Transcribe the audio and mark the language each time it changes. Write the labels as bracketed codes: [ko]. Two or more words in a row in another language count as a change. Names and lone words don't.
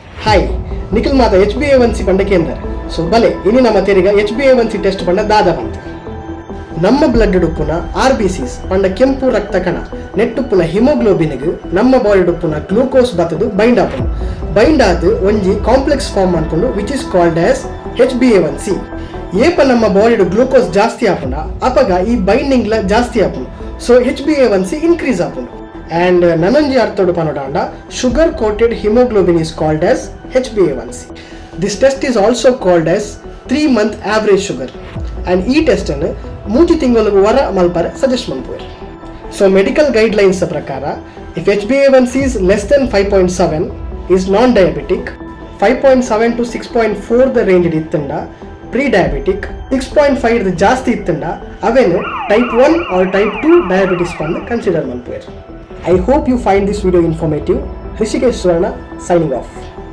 [tcy] ಹಾಯ್ ನಿಖಿಲ್ ಮಾತ HbA1c ಪಂಡ ಕೇಂದ್ರ ಸೊ ಬಲೆ ಇನಿ ನಮ್ಮ ತೆರಿಗ HbA1c ಟೆಸ್ಟ್ ಪಂಡ ದಾದ ಬಂತು ನಮ್ಮ ಬ್ಲಡ್ ಡುಪ್ಪುನ RBCs ಪಂಡ ಕೆಂಪು ರಕ್ತ ಕಣ ನೆಟ್ಟುಪ್ಪುನ ಹಿಮೋಗ್ಲೋಬಿನ್ಗ್ ನಮ್ಮ ಬಾಡಿ ಡುಪ್ಪುನ ಗ್ಲೂಕೋಸ್ ಬತ್ತದು ಬೈಂಡ್ ಆದ್ ಒಂಜಿ [en] complex form [tcy] ಅನ್ಕೊಂಡು [en] which is called as [tcy] HbA1c. ಏಪ ನಮ್ಮ ಬಾಡಿಡು ಗ್ಲೂಕೋಸ್ ಜಾಸ್ತಿ ಆಪುಂಡ ಅಪಗ ಈ ಬೈಂಡಿಂಗ್ಲ ಜಾಸ್ತಿ ಆಪುಂಡು ಸೊ HbA1c ಇನ್ಕ್ರೀಸ್ ಆಪುಂಡು. [en] And [tcy] ನನೊಂಜಿ ಅರ್ಥೊಡು ಪನೊಡಂಡ [en] sugar coated hemoglobin is called as HbA1c. This test is also called as 3-month average sugar and [tcy] ಈ ಟೆಸ್ಟ್ ಅನ್ನು 3 ತಿಂಗಳುಗು ವರ ಮಲ್ಪರೆ ಸಜೆಸ್ಟ್ ಮನ್ಪುವೆರ್. [en] So medical guidelines prakara if HbA1c is less than 5.7 is non-diabetic, 5.7 to 6.4 the range ittunda pre-diabetic, 6.5 the [tcy] ಜಾಸ್ತಿ ಇತ್ತಂಡ ಅವೇನು [en] type 1 or type 2 diabetes ಪಂದು consider manpuver. I hope you find this video informative. Hrishikesh Suvarna signing off.